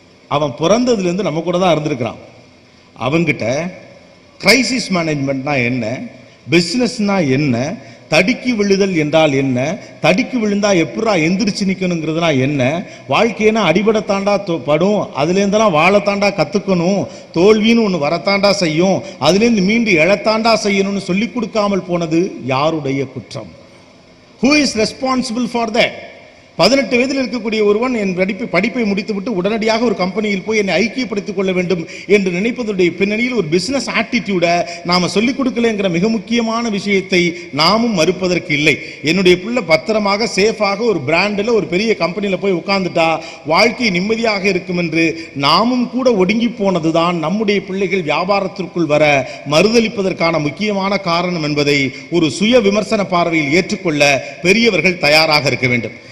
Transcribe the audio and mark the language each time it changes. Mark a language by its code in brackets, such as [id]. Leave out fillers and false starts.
[ta] அவன் பிறந்ததுல இருந்து நம்ம கூட தான் இருந்திருக்கிறான். அவங்கிட்ட கிரைசிஸ் மேனேஜ்மெண்ட்னா என்ன, பிசினஸ்னா என்ன, தடுக்கி விழுதல் என்றால் என்ன, தடுக்கி விழுந்தா எப்படா எந்திரிச்சு நிக்கணுங்கிறதுனா என்ன, வாழ்க்கையினா அடிபடத்தாண்டா படும், அதுல இருந்தெல்லாம் வாழத்தாண்டா கத்துக்கணும், தோல்வின்னு ஒண்ணு வரத்தாண்டா செய்யும், அதுல இருந்து மீண்டு எழத்தாண்டா செய்யணும்னு சொல்லி கொடுக்காமல் போனது யாருடைய குற்றம்? [en] Who is responsible for that? [ta] 18 வயதில் இருக்கக்கூடிய ஒருவன் என் படிப்பை முடித்துவிட்டு உடனடியாக ஒரு கம்பெனியில் போய் என்னை ஐக்கியப்படுத்திக் கொள்ள வேண்டும் என்று நினைப்பதுடைய பின்னணியில் ஒரு பிசினஸ் ஆட்டிடியூட நாம சொல்லிக் கொடுக்கலங்கிற மிக முக்கியமான விஷயத்தை நாமும் மறுப்பதற்கு இல்லை. என்னுடைய பிள்ளை பத்திரமாக சேஃபாக ஒரு பிராண்டில் ஒரு பெரிய கம்பெனியில் போய் உட்கார்ந்துட்டா வாழ்க்கை நிம்மதியாக இருக்கும் என்று நாமும் கூட ஒடுங்கி போனதுதான் நம்முடைய பிள்ளைகள் வியாபாரத்திற்குள் வர மறுதளிப்பதற்கான முக்கியமான காரணம் என்பதை ஒரு சுய விமர்சன பார்வையில் ஏற்றுக்கொள்ள பெரியவர்கள் தயாராக இருக்க வேண்டும்.